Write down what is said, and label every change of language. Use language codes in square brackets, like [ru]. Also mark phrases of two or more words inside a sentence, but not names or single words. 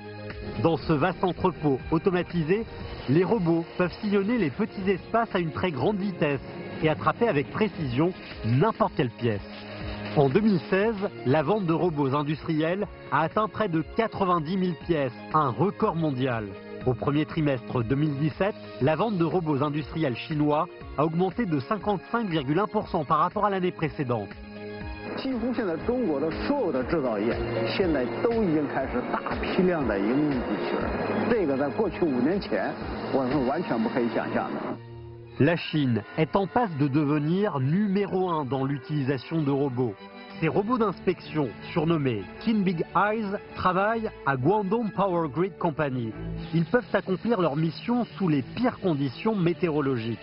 [fr] Dans ce vaste entrepôt automatisé, les robots peuvent sillonner les petits espaces à une très grande vitesse et attraper avec précision n'importe quelle pièce. En 2016, la vente de robots industriels a atteint près de 90 000 pièces, un record mondial. Au premier trimestre 2017, la vente de robots industriels chinois a augmenté de 55,1% par rapport à l'année précédente. [zh] 几乎现在中国的所有的制造业现在都已经开始大批量的应用机器人，这个在过去5年前我是完全不可以想象的。 [fr] La Chine est en passe de devenir numéro 1 dans l'utilisation de robots. Ces robots d'inspection, surnommés Qin Big Eyes, travaillent à Guangdong Power Grid Company. Ils peuvent accomplir leur mission sous les pires conditions météorologiques.